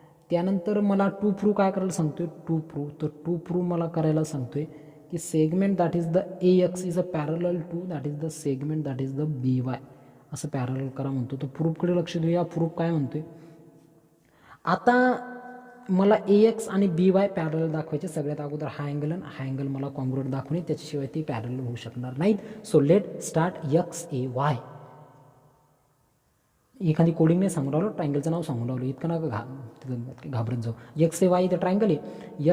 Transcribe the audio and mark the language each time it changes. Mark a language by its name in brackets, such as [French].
[Marathi] त्यानंतर मला to prove काय करायला सांगतो आहे टू प्रूव्ह. तर टू प्रूव्ह मला करायला सांगतो आहे की [English] segment that is the A X is a parallel to that is the segment that is the B Y [Marathi] असं पॅरलल करा म्हणतो. तर प्रूफकडे लक्ष देऊया. प्रूफ काय म्हणतो आहे आता मला ए एक्स आणि बी वाय पॅरलल दाखवायचे. सगळ्यात अगोदर हा अँगल मला कॉन्ग्रुएंट दाखवणे, त्याच्याशिवाय ते पॅरलल होऊ शकणार नाहीत. [English] So let start X A Y. [Marathi] एखादी कोडिंग नाही सांगून राहिलो, ट्रायंगलचं नाव सांगून राहिलो. इतकं नका घाबरत जाऊ. एक्स ए वाय इथं ट्रायंगल आहे.